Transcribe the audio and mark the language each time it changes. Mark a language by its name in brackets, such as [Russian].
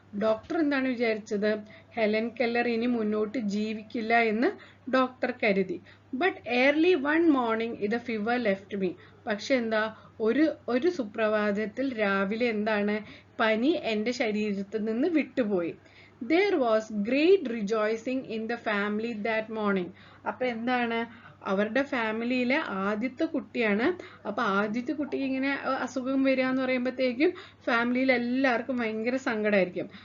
[Malayalam] Doctor എന്താണ് വിചാരിച്ചത്, Helen Keller ഇനി മുന്നോട്ട് ജീവിക്കില്ല എന്ന് ഡോക്ടർ കരുതി. [English] But early one morning the fever left me. [Malayalam] പക്ഷെ എന്താ, ഒരു സുപ്രഭാതത്തിൽ രാവിലെ എന്താണ്, പനി എൻ്റെ ശരീരത്തിൽ നിന്ന് വിട്ടുപോയി. [English] There was great rejoicing in the family that morning. [Malayalam] അപ്പൊ എന്താണ്, അവരുടെ ഫാമിലിയിലെ ആദ്യത്തെ കുട്ടിയാണ്. അപ്പൊ ആദ്യത്തെ കുട്ടിക്ക് ഇങ്ങനെ അസുഖം വരിക എന്ന് പറയുമ്പോഴത്തേക്കും ഫാമിലിയിൽ എല്ലാവർക്കും ഭയങ്കര സങ്കടമായിരിക്കും.